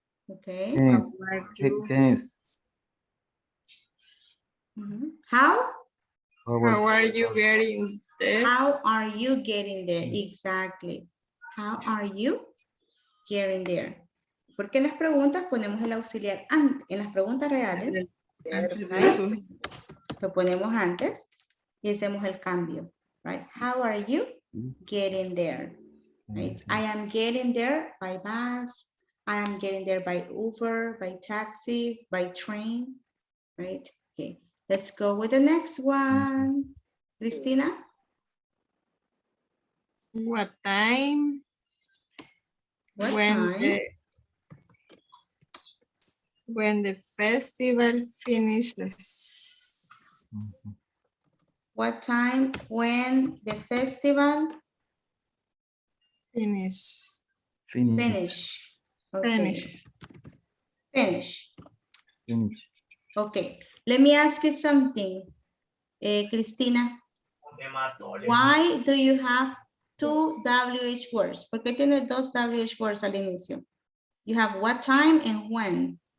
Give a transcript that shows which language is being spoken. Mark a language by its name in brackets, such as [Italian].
[English] Okay. Hence, you? hence, How? How are you getting this? How are you getting there? Exactly. How are you getting there? [Spanish] Porque en las preguntas ponemos el auxiliar antes. En las preguntas reales, Antes de [English] right? su- [Spanish] Lo ponemos antes y hacemos el cambio. [English] Right? How are you getting there? Right? I am getting there by bus. I am getting there by Uber, by taxi, by train. Right? Okay. Let's go with the next one. Cristina? What time? What when time? When the festival finishes. What time when the festival Finish. finish? Okay. Finish. Okay. Let me ask you something, Cristina. Why do you have two WH words? [Spanish] ¿Por qué tienes dos WH words al inicio? [English] You have what time and when.